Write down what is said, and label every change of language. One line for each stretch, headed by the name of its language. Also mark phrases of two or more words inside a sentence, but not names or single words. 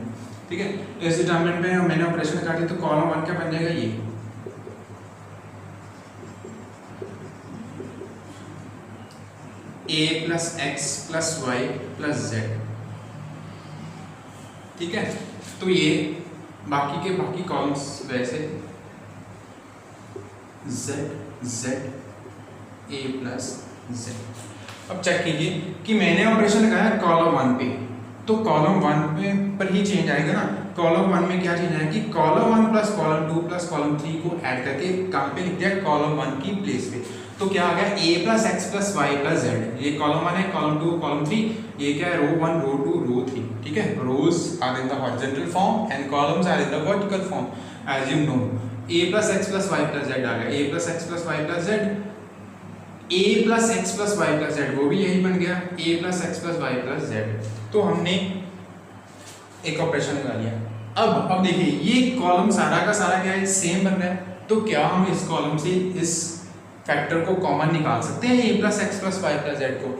Hindi: ठीक है, इस डिटर्मिनेंट में मैंने ऑपरेशन लगा दिया तो कॉलम 1 क्या बन जाएगा, ये a + x + y + z। ठीक है, तो ये बाकी के बाकी कॉलम्स वैसे z z a + z। अब चेक कीजिए कि मैंने ऑपरेशन लगाया कॉलम 1 पे, तो कॉलम 1 पे पर ही चेंज आएगा ना। कॉलम 1 में क्या चेंज आएगा कि कॉलम 1 + कॉलम 2 + कॉलम 3 को ऐड करके कहाँ पे लिख दिया, कॉलम 1 की प्लेस पे। तो क्या आ गया
English: a plus x plus y plus z.
Hindi: ये कॉलम 1 है, कॉलम 2, कॉलम 3, ये क्या है रो 1, रो 2, रो 3, ठीक है।
English: rows are in the horizontal form and columns are in the vertical form as you know. a plus x plus y plus z
Hindi: आ गया,
English: a plus x plus y plus z, a plus x plus y plus z
Hindi: वो भी यही बन गया,
English: a plus x plus y plus z.
Hindi: तो हमने एक ऑपरेशन लगा लिया। अब देखिए ये कॉलम सारा का सारा क्या है सेम बन रहा है, तो क्या हम इस कॉलम से इस फैक्टर को कॉमन निकाल सकते हैं
English: a plus x plus y plus z
Hindi: को।